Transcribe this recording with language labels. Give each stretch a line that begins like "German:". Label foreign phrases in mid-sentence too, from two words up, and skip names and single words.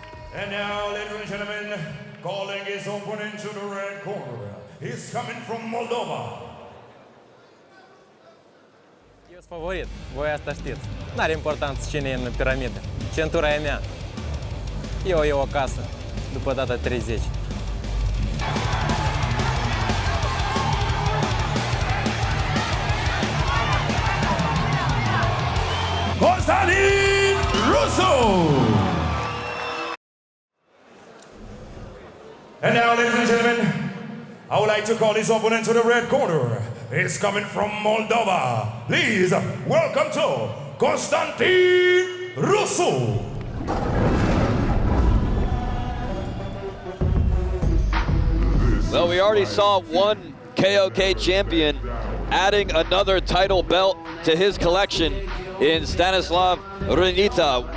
English: And now, ladies and gentlemen, calling his opponent to the red corner. He's coming from Moldova.
Romanian: Este favorit, voi asta știți. N-are importanță cine e în piramidă. Centura e mea. Eu iau acasă, după data 30. Constantin Rusu.
English: And now, ladies and gentlemen, I would like to call his opponent to the red corner. He's coming from Moldova. Please welcome to Constantin Rusu. Well, we already saw one KOK champion adding another title belt to his collection in Stanislav Runita.